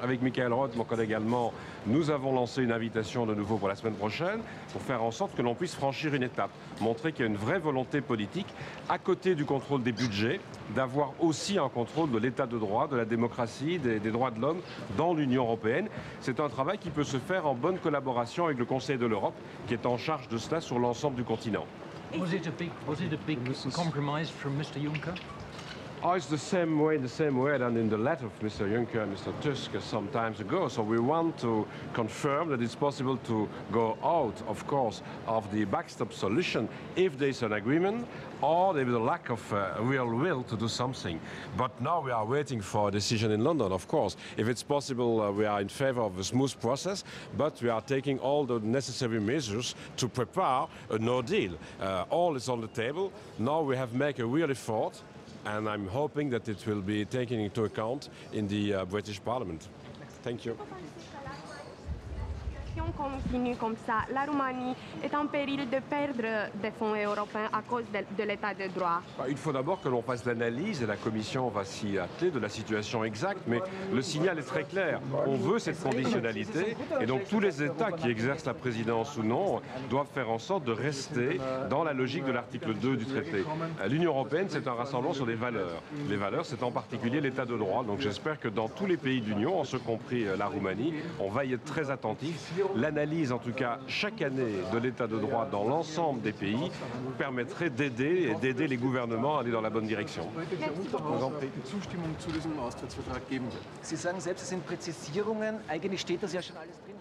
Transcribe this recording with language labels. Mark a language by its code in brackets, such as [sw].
[fr] Avec Michael Roth, mon collègue allemand, nous avons lancé une invitation de nouveau pour la semaine prochaine pour faire en sorte que l'on puisse franchir une étape, montrer qu'il y a une vraie volonté politique, à côté du contrôle des budgets, d'avoir aussi un contrôle de l'état de droit, de la démocratie, des droits de l'homme dans l'Union européenne. C'est un travail qui peut se faire en bonne collaboration avec le Conseil de l'Europe, qui est en charge de cela sur l'ensemble du continent. [en] Was it a big compromise from Mr. Juncker? Oh, it's the same way than in the letter of Mr. Juncker and Mr. Tusk some times ago. So we want to confirm that it's possible to go out, of course, of the backstop solution if there is an agreement or there is a lack of real will to do something. But now we are waiting for a decision in London, of course. If it's possible, we are in favor of a smooth process, but we are taking all the necessary measures to prepare a no deal. All is on the table. Now we have made a real effort, and I'm hoping that it will be taken into account in the British Parliament. Thank you. [fr] Si on continue comme ça, la Roumanie est en péril de perdre des fonds européens à cause de l'état de droit. Il faut d'abord que l'on fasse l'analyse, et la Commission va s'y atteler, de la situation exacte, mais le signal est très clair. On veut cette conditionnalité, et donc tous les États qui exercent la présidence ou non doivent faire en sorte de rester dans la logique de l'article 2 du traité. L'Union européenne, c'est un rassemblement sur des valeurs. Les valeurs, c'est en particulier l'état de droit. Donc j'espère que dans tous les pays de l'Union, en ce compris la Roumanie, on va y être très attentif. L'analyse, en tout cas, chaque année de l'état de droit dans l'ensemble des pays permettrait d'aider les gouvernements à aller dans la bonne direction. [de] Sie sagen selbst, es sind Präzisierungen. Eigentlich steht das ja schon alles drin.